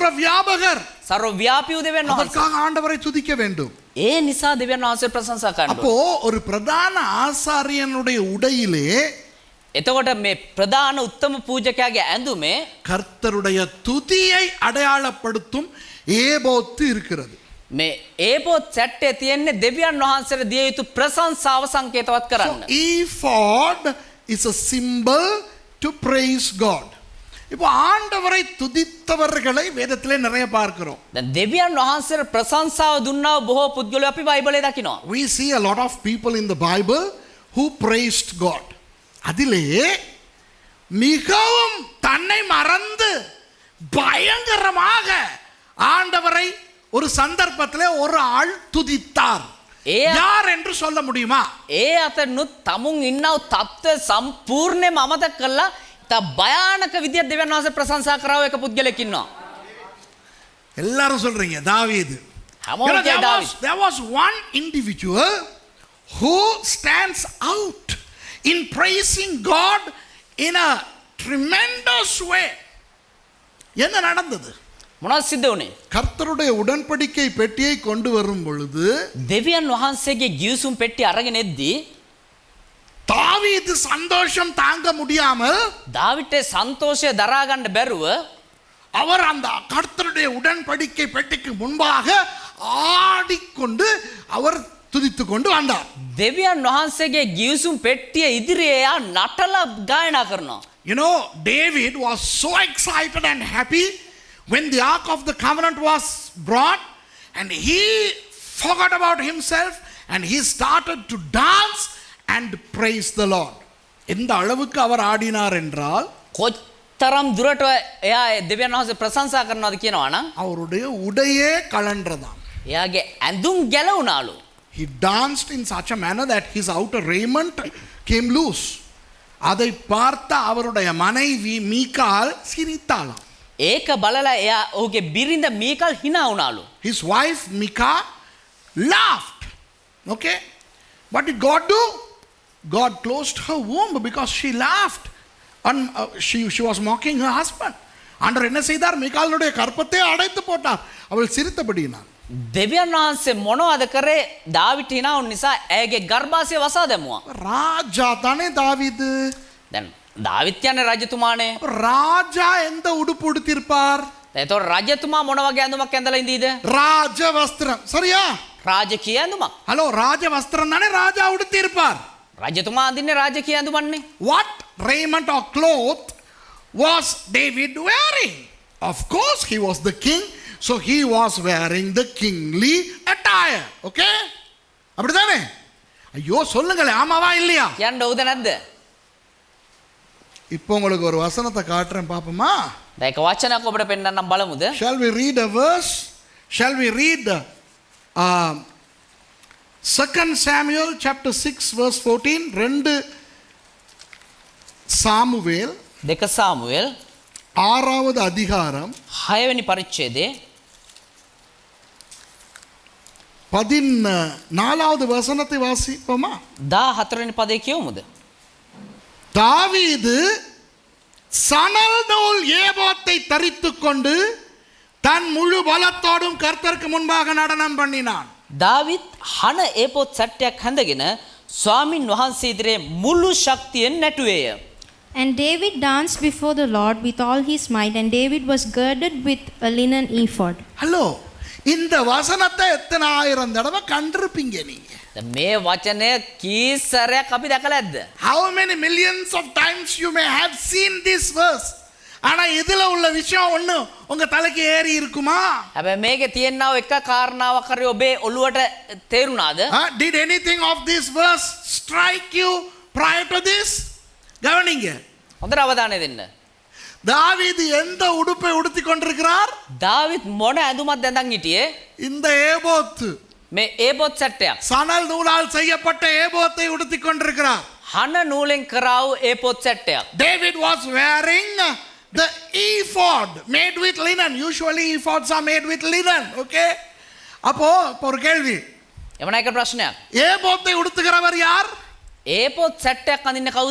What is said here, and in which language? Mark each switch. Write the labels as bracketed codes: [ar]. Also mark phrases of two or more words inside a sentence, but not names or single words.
[ta] சர்வ வியாபகர். [si] සර්ව ව්‍යාපී වූ දෙවියන් වහන්සේ. [ta] அதற்காக ஆண்டவரை துதிக்க வேண்டும். [si] ඒ නිසා දෙවියන් වහන්සේ ප්‍රශංසා කරන්න [ta] அப்போ [si] ඕනේ. [ta] ஒரு பிரதான ஆசாரியனுடைய உடையிலே [si] එතකොට මේ ප්‍රධාන උත්තම පූජකයාගේ ඇඳුමේ [ta] கர்த்தருடைய துதியை அடையாளப்படுத்தும் ஏபோத்து இருக்கிறது. [si] මේ ඒපොත් සැට්ටේ තියෙන්නේ දෙවියන් වහන්සේට දිය යුතු ප්‍රශංසාව සංකේතවත් කරන්න. [en] Ephod is a symbol to praise God. [ta] இப்போ ஆண்டவரை துதித்தவர்களை வேதத்திலே நிறைய பார்க்கிறோம். [si] දැන් දෙවියන් වහන්සේට ප්‍රශංසාව දුන්නා බොහෝ පුද්ගලයෝ අපි බයිබලයේ දකිනවා. [en] We see a lot of people in the Bible who praised God. [ta] அதிலே மிகவும் தன்னை மறந்து பயங்கரமாக ஆண்டவரை ஒரு சந்தர்ப்பத்திலே ஒரு ஆள் துதித்தார். யார் என்று சொல்ல முடியுமா? [si] ඒ අතනුත් තමුන් ඉන්නව තත්ත්වය සම්පූර්ණයෙන්ම අමතක කළා. තා භයානක විදියට දෙවියන් වහන්සේ ප්‍රශංසා කරව එක පුද්ගලෙක් ඉන්නවා. [ta] எல்லாரும் சொல்றீங்க தாவீது. [en] There was one individual who stands out in praising God in a tremendous way. [ta] என்ன நடந்தது? [si] මොනවද සිද්ධ වුනේ? [ta] கர்த்தருடைய உடன்படிக்கை பெட்டியை கொண்டு வரும் பொழுது [si] දෙවියන් වහන්සේගේ ගිවිසුම් පෙට්ටිය අරගෙන එද්දී [ta] தாவீது சந்தோஷம் தாங்க முடியாமல் [si] දාවිටේ සන්තෝෂය දරා ගන්න බැරුව [ta] அவர் அந்த கர்த்தருடைய உடன்படிக்கை பெட்டிக்கு முன்பாக ஆடிக்கொண்டு அவர் துதித்துக் கொண்டு வந்தார். [si] දෙවියන් වහන්සේගේ ගිවිසුම් පෙට්ටිය ඉදිරියේ යා නටලා ගායනා කරනවා. [en] You know, David was so excited and happy when the Ark of the Covenant was brought, and he forgot about himself and he started to dance and praise the Lord. [ta] எந்த அளவுக்கு அவர் ஆடினார் என்றால் [si] කොච්තරම් දුරට එයා දෙවියන් වහන්සේ ප්‍රශංසා කරනවද කියනවා නම් [ta] அவருடைய உடையே கலன்றதாம். [si] එයාගේ ඇඳුම් ගැලවුණාලු. [en] He danced in such a manner that his outer raiment came loose. [ta] அதை பார்த்த அவருடைய மனைவி மீகால் சிரித்தாளாம். [si] ඒක බලලා එයා ඔහුගේ බිරිඳ මීකල් hina වුණාලු. [en] His wife Mika laughed. Okay? What did God do? God closed her womb because she laughed. And she was mocking her husband. [ta] ஆண்டவர் என்ன செய்தார்? மீகாலுடைய கற்பத்தை அடைத்து போட்டார். அவள் சிரித்தபடியினார். [si] දෙවියන් වහන්සේ මොනවද කරේ? දාවිත් hina වුන නිසා ඇගේ ගර්භාෂය වසා දැමුවා. [ta] ராஜா தானே தாவீது. [si] දැන් දාවිත් කියන්නේ රජතුමානේ. [ta] ராஜா எந்த உடுப்பு உடுத்திருப்பார்? [si] එතකොට රජතුමා මොන වගේ ඇඳුමක් ඇඳලා ඉඳීද? [ta] ராஜ வஸ்திரம். சரியா? [si] රාජකීය ඇඳුමක්. [ta] ஹலோ, ராஜ வஸ்திரம் தானே ராஜா உடுத்திருப்பார். [si] රජතුමා අඳින්නේ රාජකීය ඇඳුමන්නේ. [en] What raiment or cloth was David wearing? Of course, he was the king, so he was wearing the kingly attire. [ta] Okay? அப்படிதானே? ஐயோ சொல்லுங்களே, ஆமாவா இல்லையா? [si] කියන්න ඕද නැද්ද? [ta] இப்போ உங்களுக்கு ஒரு வசனத்தை காட்டுறேன் பாப்போமா? [si] දැන් එක වචනයක් ඔබට පෙන්නන්නම් බලමුද? [en] Shall we read a verse? Shall we read 2 Samuel chapter 6 verse 14? [ta] 2 சாமுவேல் 2 சாமுவேல் 6வது அதிகாரம் [si] 6 වෙනි පරිච්ඡේදයේ [ta] 14வது வசனத்தை வாசிப்போமா? [si] 14 වෙනි පදේ කියවමුද? [ta] தாவீது சணல் நூல் ஏபோத்தை தரித்துக் கொண்டு தன் முழு பலத்தோடும் கர்த்தருக்கு முன்பாக நடனம் பண்ணினான். [si] දාවිත් හන ඒපොත් සැට්ටයක් හැඳගෙන ස්වාමින් වහන්සේ ඉදිරියේ මුළු ශක්තියෙන් නැටුවේය. [en] And David danced before the Lord with all his might, and David was girded with a linen ephod. [ta] ஹலோ, இந்த வசனத்தை எத்தனை ஆயிரம் தடவை கண்டிருப்பீங்க நீங்க? [si] මේ වචනය කීසරයක් අපි දැකලා ඇද්ද? [en] How many millions of times you may have seen this verse? [ta] ஆனா இதுல உள்ள விஷயம் ஒண்ணு உங்க தலைக்கு ஏறி இருக்குமா? [si] හැබැයි මේකේ තියෙනව එක කාරණාවක් හරි ඔබේ ඔළුවට තේරුණාද? [en] Did anything of this verse strike you prior to this? [ta] கவனிங்க. [si] හොඳට අවධානය දෙන්න. [ta] தாவீது எந்த உடுப்பை உடுத்தி கொண்டிருக்கிறார்? [si] දාවිත් මොන ඇඳුමක් දැඳන් හිටියේ? [ta] இந்த ஏபோத். [si] මේ ඒපොත් සැට්ටයක්. [ta] சணல் நூலால் செய்யப்பட்ட ஏபோத்தை உடுத்தி கொண்டிருக்கிறார். [si] හන නූලෙන් කරාවු ඒපොත් සැට්ටයක්. [en] David was wearing the ephod made with linen. Usually ephods are made with linen. [ta] Okay? அப்போ ஒரு கேள்வி. [si] එවන එක ප්‍රශ්නයක්. [ta] ஏபோத்தை உடுத்துகிறவர் யார்? [si] ඒපොත් සැට්ටයක් අඳින්නේ කවුද?